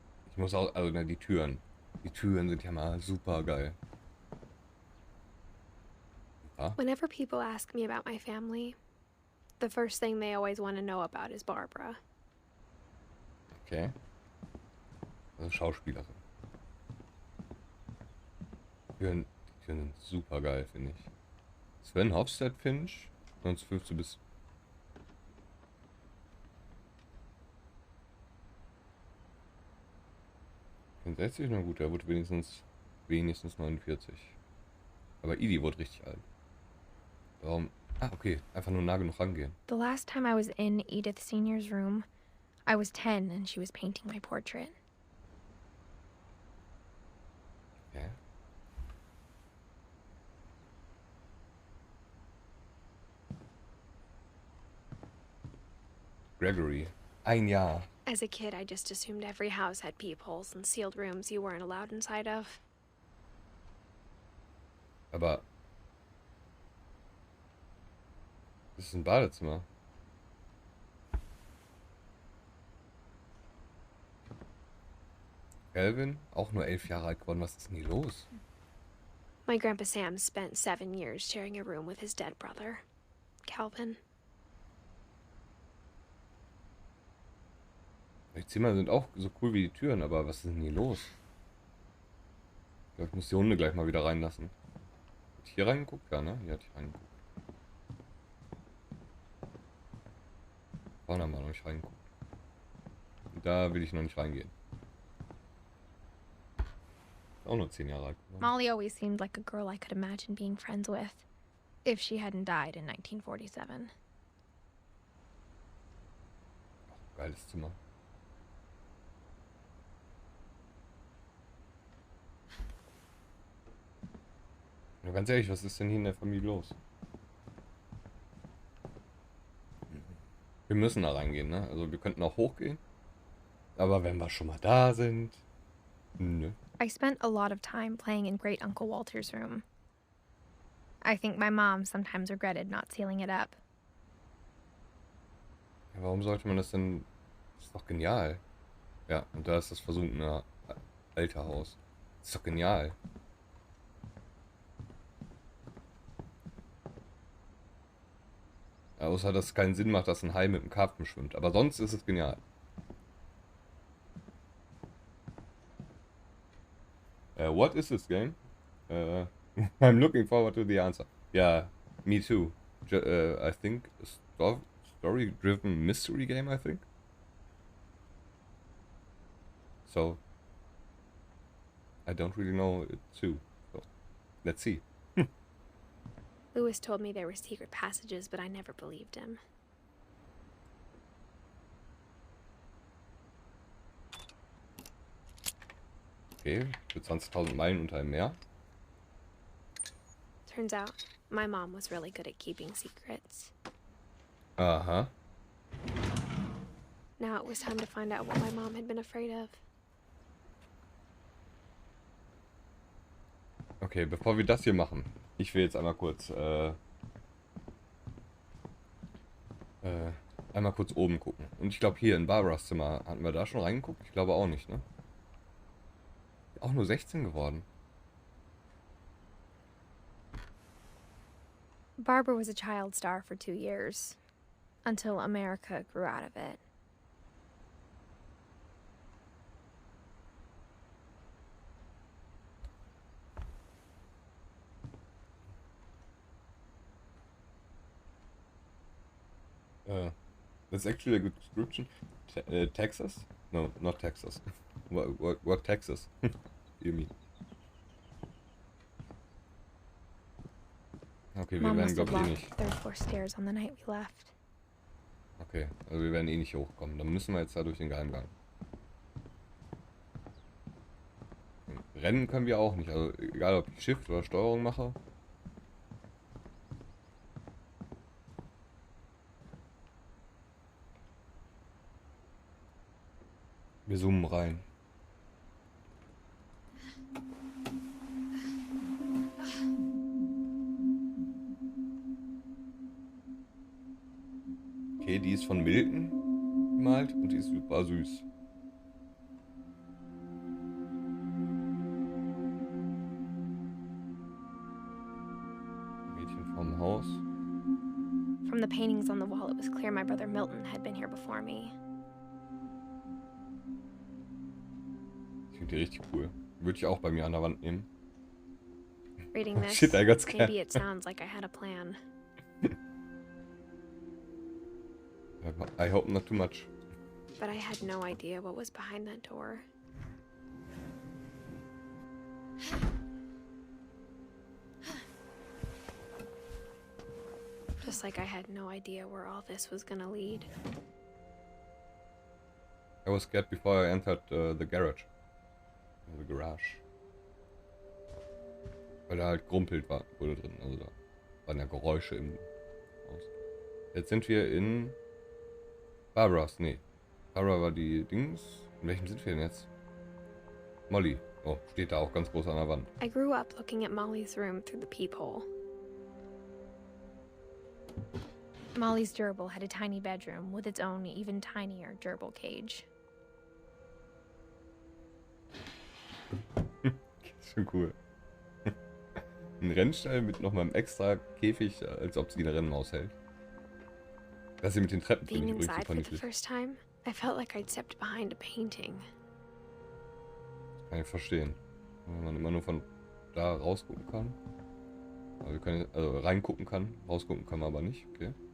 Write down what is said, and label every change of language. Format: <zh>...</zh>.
<de>Ich muss auch, also ne, die Türen. Die Türen sind ja mal super geil. Ja.</de> <en>Whenever people ask me about my family, the first thing they always want to know about is Barbara.</en> <de>Okay. Also Schauspielerin. Die Türen sind super geil, finde ich. Sven Hofstad Finch, 1915 bis 64, na gut, er wurde wenigstens 49. Aber Edie wurde richtig alt. Warum? Ah, okay, einfach nur nah genug rangehen.</de> <en>The last time I was in Edith Sr.'s room, I was 10 and she was painting my portrait.</en> <de>Okay. Gregory, 1 Jahr.</de> <en>As a kid, I just assumed every house had peepholes and sealed rooms you weren't allowed inside of.</en> <de>Aber das ist ein Badezimmer. Calvin, auch nur 11 Jahre alt geworden. Was ist denn hier los?</de> <en>My Grandpa Sam spent 7 years sharing a room with his dead brother, Calvin.</en> <de>Die Zimmer sind auch so cool wie die Türen, aber was ist denn hier los? Ich glaube, ich muss die Hunde gleich mal wieder reinlassen. Hat hier reingeguckt? Ja, ne? Hier hat ich reingeguckt. Vorne haben wir noch nicht reingeguckt. Und da will ich noch nicht reingehen. Auch nur 10 Jahre alt.</de> <en>Molly always seemed like a girl I could imagine being friends with, if she hadn't died in 1947.</en> <de>Ach, geiles Zimmer. Ja, ganz ehrlich, was ist denn hier in der Familie los? Wir müssen da reingehen, ne? Also wir könnten auch hochgehen. Aber wenn wir schon mal da sind... Nö.</de> <en>I spent a lot of time playing in Great Uncle Walter's room. I think my mom sometimes regretted not sealing it up.</en> <de>Ja, warum sollte man das denn... Das ist doch genial. Ja, und da ist das versunkene alte Haus. Das ist doch genial. Ja, außer, dass es keinen Sinn macht, dass ein Hai mit einem Karpfen schwimmt. Aber sonst ist es genial.</de> <en>What is this game? I'm looking forward to the answer. Yeah, me too. I think a story-driven mystery game, I think. So, I don't really know it too. So, let's see. Lewis told me there were secret passages, but I never believed him.</en> <de>Okay, für 20.000 Meilen unter dem Meer.</de> <en>Turns out, my mom was really good at keeping secrets.</en> <de>Aha.</de> <en>Now it was time to find out what my mom had been afraid of.</en> <de>Okay, bevor wir das hier machen, ich will jetzt einmal kurz einmal kurz oben gucken. Und ich glaube hier in Barbaras Zimmer, hatten wir da schon reingeguckt? Ich glaube auch nicht, ne? Auch nur 16 geworden.</de> <en>Barbara was a child star for 2 years, until America grew out of it. That's actually a good description. Texas? No, not Texas. What Texas? You mean?</en> <de>Okay, wir</de> <en>Mom</en> <de>werden,</de> <en>must have</en> <de>glaube ich, eh nicht.</de> <en>the third floor stairs on the night we left.</en> <de>Okay, also wir werden eh nicht hochkommen. Dann müssen wir jetzt da durch den Geheimgang. Rennen können wir auch nicht. Also egal, ob ich Shift oder Steuerung mache. Wir zoomen rein. Okay, die ist von Milton gemalt und die ist super süß. Mädchen vom Haus. From the paintings on the wall, it was clear my brother Milton had been here before me. Ich finde die richtig cool. Würde ich auch bei mir an der Wand nehmen.</de> <en>Reading this, Shit, I got scared. maybe it sounds like I had a plan. I hope not too much. But I had no idea what was behind that door. Just like I had no idea where all this was gonna lead. I was scared before I entered the garage. The garage.</en> <de>Weil da halt grumpelt wurde drin. Also da waren ja Geräusche im Haus. Jetzt sind wir in Barbaras. Nee. Barbara war die Dings. In welchem sind wir denn jetzt? Molly. Oh, steht da auch ganz groß an der Wand.</de> <en>I grew up looking at Molly's room through the peephole. Molly's gerbil had a tiny bedroom with its own even tinier gerbil cage.</en> <de>Schon cool. Ein Rennstall mit nochmal einem extra Käfig, als ob sie eine Rennmaus hält. Das hier mit den Treppen finde</de> <en>Being</en> <de>ich übrigens</de> <en>inside</en> <de>super</de> <en>for the</en> <de>niedlich.</de> <en>first time, I felt like I'd stepped behind a painting.</en> <de>Kann ich verstehen. Wenn man immer nur von da rausgucken kann. Also, wir können, also reingucken kann, rausgucken kann man aber nicht. Okay.</de>